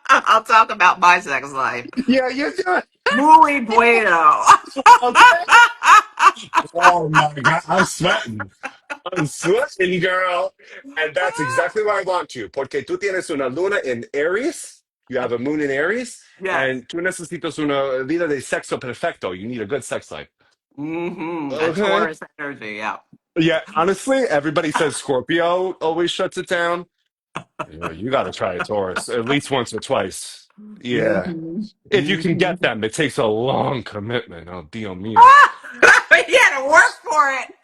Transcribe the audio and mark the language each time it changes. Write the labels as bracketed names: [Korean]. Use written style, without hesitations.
[English] I'll talk about my sex life. Yeah, you do it. [Spanish] Muy bueno. [English] Okay. Oh my God, I'm sweating. I'm sweating, girl. And that's exactly what I want you. [Spanish] Porque tú tienes una luna en Aries. [English] You have a moon in Aries. Yes. [Spanish] And tú necesitas una vida de sexo perfecto. [English] You need a good sex life. A Okay. Taurus energy, yeah. Yeah, honestly, everybody says Scorpio always shuts it down. You got to try a Taurus at least once or twice. Yeah. hmm If you can get hmm them, it takes a long commitment. Oh, Dio mio. You had to work for it.